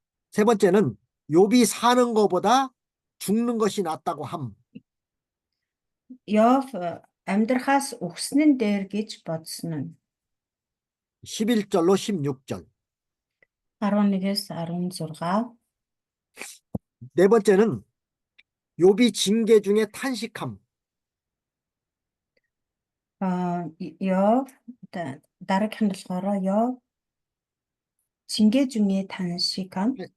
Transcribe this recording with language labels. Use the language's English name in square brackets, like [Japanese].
[Korean] 세 번째는 욥이 사는 것보다 죽는 것이 낫다고 함. [Mongolian] Йов амьдрахаас өгсөн нь дээр гэж бодсон нь. [Korean] 11절로 16절. [Mongolian] 11-ээс 16. [Korean] 네 번째는 욥이 징계 중에 탄식함. [Mongolian] Йов дараагийнх нь болохоор Йов [Korean] 징계 중에 탄식함.